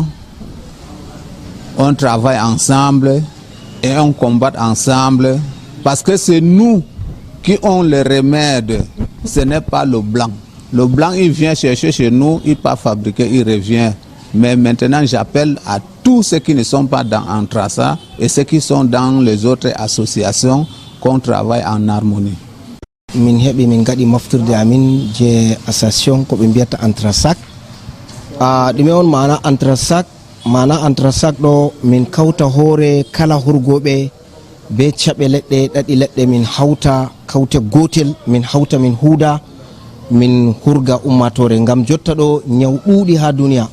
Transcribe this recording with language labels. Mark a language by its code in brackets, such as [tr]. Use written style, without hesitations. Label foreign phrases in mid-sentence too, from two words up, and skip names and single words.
[fr] On travaille ensemble et on combat ensemble parce que c'est nous qui ont le remède, ce n'est pas le blanc. Le blanc, il vient chercher chez nous, il part fabriquer, il revient. Mais maintenant, j'appelle à tous ceux qui ne sont pas dans Antrasat et ceux qui sont dans les autres associations qu'on travaille en harmonie. [ff] Min heɓi min gaɗi mofturde amin je association ko ɓe mbiyata Antrasac. Ɗume on mana Antrasac? Mana Antrasac ɗo min kawta hoore kala hurgoɓe be caɓe leɗɗe ɗaɗi leɗɗe min hawta kawte gotel min hawta min huuda min hurga ummatore ngam jotta ɗo ñaw ɗuuɗi ha duniya.